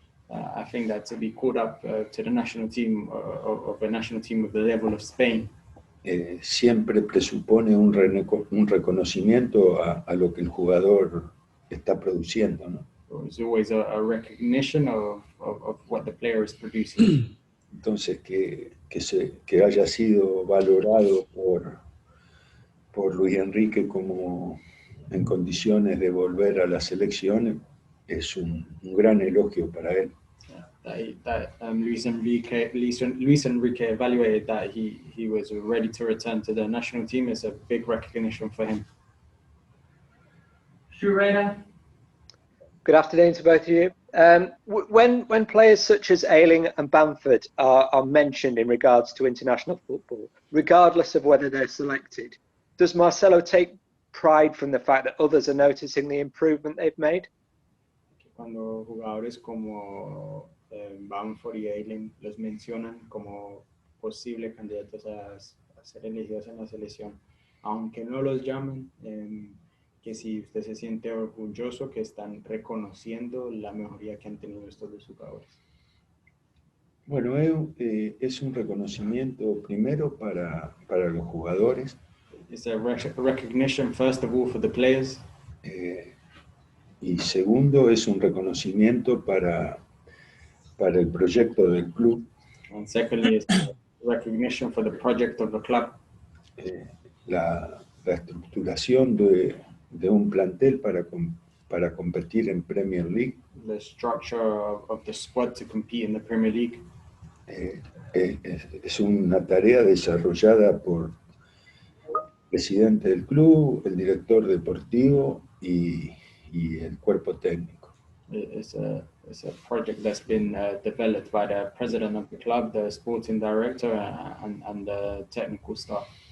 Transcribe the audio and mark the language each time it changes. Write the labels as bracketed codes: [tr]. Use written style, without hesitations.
[en] I think that to be called up to the national team of a national team of the level of Spain [es] siempre presupone un reconocimiento a lo que el jugador está produciendo, ¿no? [en] There's always a recognition of what the player is producing. [es] Entonces, que haya sido valorado por Luis Enrique como en condiciones de volver a la selección es un gran elogio para él. [en] Luis Enrique evaluated that he was ready to return to the national team is a big recognition for him. Stuart. Good afternoon to both of you. When players such as Hayling and Bamford are mentioned in regards to international football, regardless of whether they're selected, does Marcelo take pride from the fact that others are noticing the improvement they've made? [es] Cuando jugadores como Bamford y Hayling los mencionan como posibles candidatos a ser elegidos en la selección, aunque no los llamen, que si usted se siente orgulloso que están reconociendo la mejoría que han tenido estos dos jugadores. Bueno, es un reconocimiento primero para los jugadores. [en] It's a recognition first of all for the players. [es] Y segundo, es un reconocimiento para el proyecto del club. [en] And secondly, it's a recognition for the project of the club. [es] La estructuración de un plantel para competir en Premier League. [en] the structure of the squad to compete in the Premier League. [es] Es una tarea desarrollada por el presidente del club, el director deportivo y el cuerpo técnico. [en] It's a project that's been developed by the president of the club, the sporting director, and the technical staff.